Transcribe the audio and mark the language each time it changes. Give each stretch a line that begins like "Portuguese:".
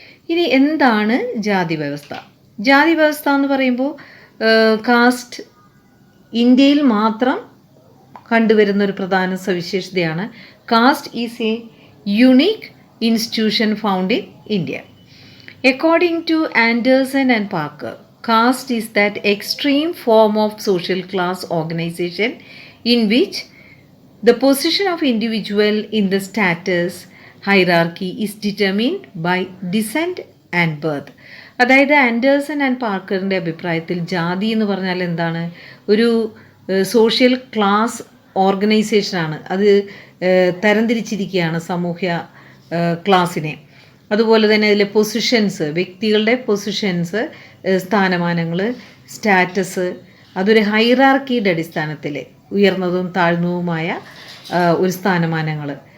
Malayalam: ഇനി എന്താണ് ജാതി വ്യവസ്ഥ? ജാതി വ്യവസ്ഥ എന്ന് പറയുമ്പോൾ കാസ്റ്റ് ഇന്ത്യയിൽ മാത്രം കണ്ടുവരുന്ന ഒരു പ്രധാന സവിശേഷതയാണ്.
English: Caste is a unique institution found in India. According to Anderson and Parker, caste is that extreme form of social class organization in which the position of individual in the status hierarchy is determined by descent and birth.
Malayalam: അതായത് Anderson and പാർക്കറിൻ്റെ അഭിപ്രായത്തിൽ ജാതി എന്ന് പറഞ്ഞാൽ എന്താണ്? ഒരു social class ഓർഗനൈസേഷനാണ്. അത് തരംതിരിച്ചിരിക്കുകയാണ് സാമൂഹ്യ ക്ലാസ്സിനെ. അതുപോലെ തന്നെ അതിലെ പൊസിഷൻസ്, വ്യക്തികളുടെ പൊസിഷൻസ്, സ്ഥാനമാനങ്ങൾ, സ്റ്റാറ്റസ്, അതൊരു ഹൈറാർക്കിയുടെ അടിസ്ഥാനത്തിൽ ഉയർന്നതും താഴ്ന്നതുമായ ഒരു സ്ഥാനമാനങ്ങൾ.